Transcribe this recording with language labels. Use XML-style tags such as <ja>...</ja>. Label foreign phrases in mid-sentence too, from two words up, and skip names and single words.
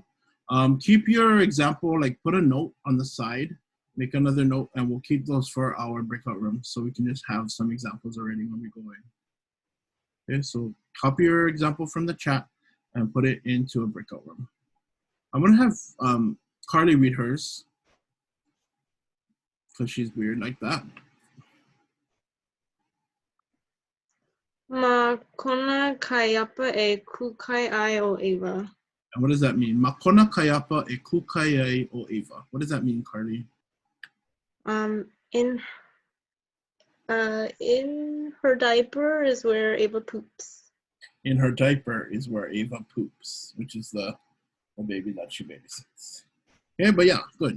<en>Keep your example, like put a note on the side, make another note, and we'll keep those for our breakout room so we can just have some examples already when we go in. Okay, so copy your example from the chat and put it into a breakout room. I'm gonna have Carly read hers because she's weird like that.</en> <haw>Ma kona kaiapa e kukai ai o Eva.</haw> <en>And what does that mean?</en> <haw>Makona kaiapa e kukai o Eva.</haw> <en>What does that mean, Carly? In her diaper is where Eva poops. In her diaper is where Eva poops, which is the baby that she babysits. Yeah, but yeah, good.</en>